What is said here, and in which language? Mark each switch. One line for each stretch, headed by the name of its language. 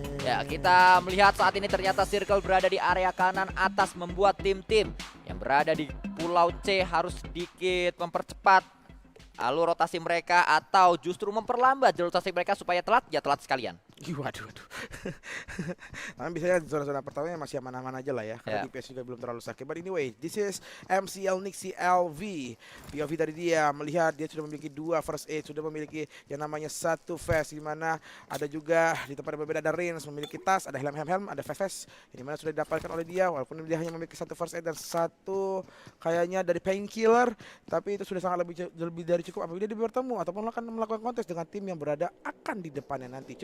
Indonesian: Ya, kita melihat saat ini ternyata Circle berada di area kanan atas membuat tim-tim yang berada di Pulau C harus sedikit mempercepat alur rotasi mereka atau justru memperlambat jalur rotasi mereka supaya telat, ya telat sekalian. Waduh, waduh. Tapi biasanya zona-zona pertamanya masih aman-aman aja lah ya, karena Ya. DPS juga belum terlalu sakit.
English: But anyway, this is MCL Nixie LV.
Indonesian: POV dari dia melihat dia sudah memiliki 2 first aid, sudah memiliki yang namanya 1 vest, di mana ada juga di tempat yang berbeda ada Rins memiliki tas, ada helm, ada vest yang dimana sudah didapatkan oleh dia, walaupun dia hanya memiliki 1 first aid dan 1 kayaknya dari painkiller, tapi itu sudah sangat lebih dari cukup apabila dia bertemu ataupun akan melakukan kontes dengan tim yang berada akan di depannya nanti.